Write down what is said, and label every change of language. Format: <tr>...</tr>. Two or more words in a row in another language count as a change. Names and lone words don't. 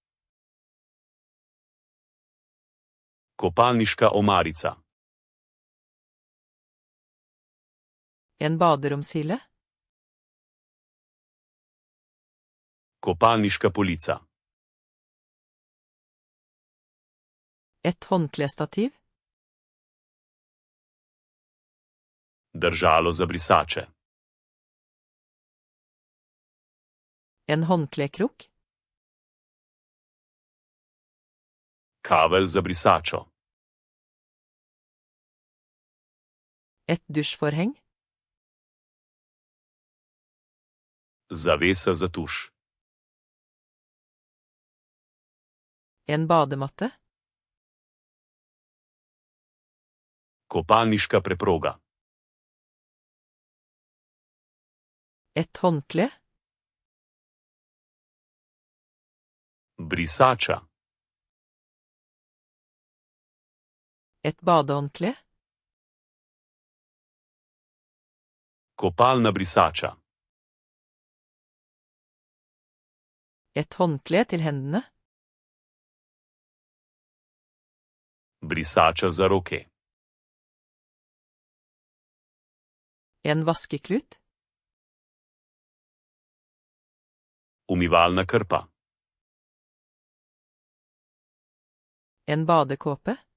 <sl>Kopalniška omarica.</sl> <no>En baderomshille.</no> <sl>Kopalniška polica.</sl> <no>Et håndklestativ.</no> <sl>Držalo za brisače.</sl> <no>En håndklekrok.</no> <sl>Kavelj za brisačo.</sl> <no>Et dusjforheng.</no> <sl>Zavesa za tuš.</sl> <no>En badematte.</no> <sl>Kopalniška preproga.</sl> <no>Et håndkle.</no> <sl>Brisača.</sl> <no>Et badehåndkle.</no> <sl>Kopalna brisača.</sl> <no>Et håndkle til hendene.</no> <sl>Brisača za roke.</sl> <no>En vaskeklut.</no> <sl>Umivalna krpa.</sl> <no>En badekåpe.</no>